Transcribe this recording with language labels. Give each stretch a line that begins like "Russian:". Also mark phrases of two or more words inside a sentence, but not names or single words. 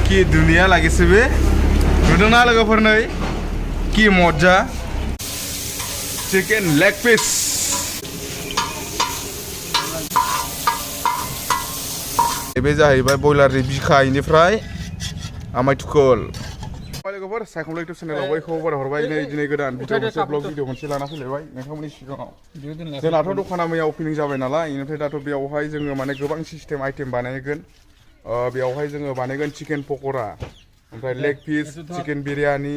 Assamese: কি দুনিয়া লাগিছে
Bodo: বে नुदों ना लोगोफोर नै
Assamese: কি মজা
English: chicken leg piece
Bodo: बे जाहैबाय बयलारनि बिखा इनिफ्राय आमाय थुखोल लोगोफोर सायखं इउटुब चेनेलाव बयखौबो बार हरबाय दिनै गोदान भिडिअ मोनसे
English: vlog video
Bodo: मोनसे लाना फैलायबाय नोंथांमोननि सिगाङाव जोंनाथ' दखाना मैया अपेनिं जाबाय नालाय इनिफ्राय दाथ' बेयावहाय जोङो माने गोबां
English: system item
Bodo: बानायगोन बेयावहाय जोङो बानायगोन चिकेन पक'रा ओमफ्राय
English: leg piece chicken
Bodo: बिरियानि